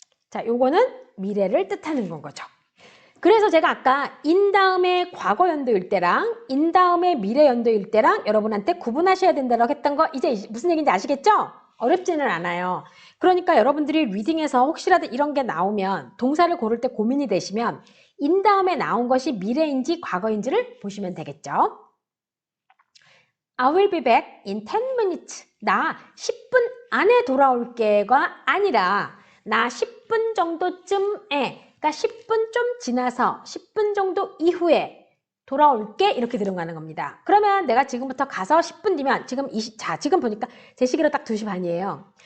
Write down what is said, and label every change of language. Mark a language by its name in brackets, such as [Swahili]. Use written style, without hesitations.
[Korean] 자, 요거는 미래를 뜻하는 건 거죠. 그래서 제가 아까 in 다음에 과거 연도일 때랑 in 다음에 미래 연도일 때랑 여러분한테 구분하셔야 된다고 했던 거 이제 무슨 얘기인지 아시겠죠? 어렵지는 않아요. 그러니까 여러분들이 리딩에서 혹시라도 이런 게 나오면 동사를 고를 때 고민이 되시면 in 다음에 나온 것이 미래인지 과거인지를 보시면 되겠죠. [English] I will be back in 10 minutes. [Korean] 나 10분 안에 돌아올게가 아니라 나 10분 정도쯤에 그러니까 10분 좀 지나서 10분 정도 이후에 돌아올게 이렇게 들어가는 겁니다. 그러면 내가 지금부터 가서 10분 뒤면 지금 보니까 제 시계로 딱 2시 반이에요.